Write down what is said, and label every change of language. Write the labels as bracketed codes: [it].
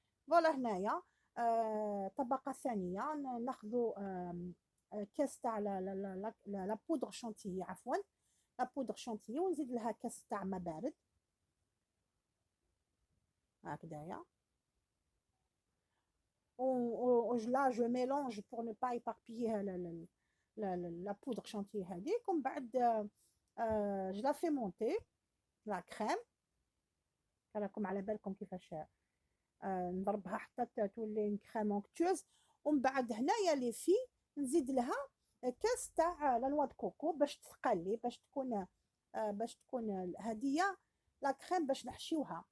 [ar] فوالا هنايا طبقة ثانية ناخذ كاس تاع لا بودر شونتيي، عفوا لا بودر شونتيي، ونزيد لها كاس تاع ما بارد هكذايا. [fr] là je mélange pour ne pas éparpiller la poudre chantilly [ar] هذيك. ومن بعد [fr] je la fais monter la crème. [ar] راكم على بالكم كيفاش نضربها حتى تولي كريم اونكتوز. ومن بعد هنايا لي في نزيد لها كاس تاع لا نوا دو كوكو باش تثقلي، باش تكون هديه لا كريم باش نحشيوها.